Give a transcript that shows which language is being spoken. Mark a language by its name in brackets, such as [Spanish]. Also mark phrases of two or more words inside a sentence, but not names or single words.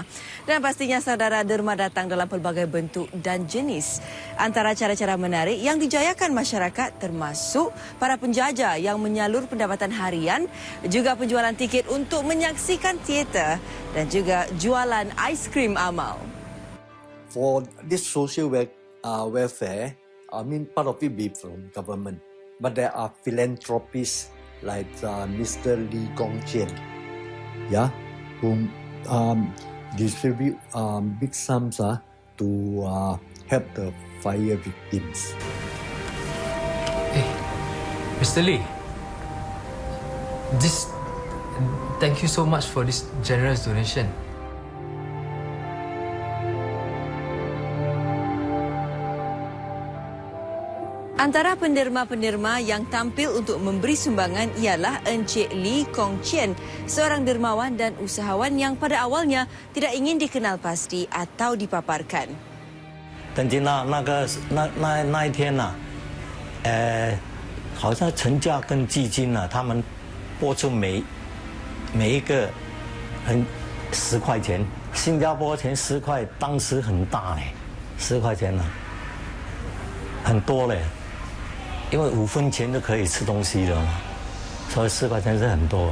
[Malay] Dan pastinya saudara, derma datang dalam pelbagai bentuk dan jenis. Antara cara-cara menarik yang dijayakan masyarakat termasuk para penjajah yang menyalur pendapatan harian, juga penjualan tiket untuk menyaksikan teater dan juga jualan aiskrim amal. [English] For this social welfare. I mean, part of it be from government, but there are philanthropists like Mr. Lee Gong Chien, yeah, who distribute big sums to help the fire victims. Hey, Mr. Lee, thank you so much for this generous donation. [Malay] Antara penderma-penderma yang tampil untuk memberi sumbangan ialah Encik Lee Kong Chien, seorang dermawan dan usahawan yang pada awalnya tidak ingin dikenal pasti atau dipaparkan. [Chinese] 等于那一天呢，好像陈家跟基金呢，他们拨出每一个10块钱，新加坡钱10块，当时很大嘞，10块钱呢，很多嘞。因为5分钱就可以吃东西了嘛，所以4块钱是很多。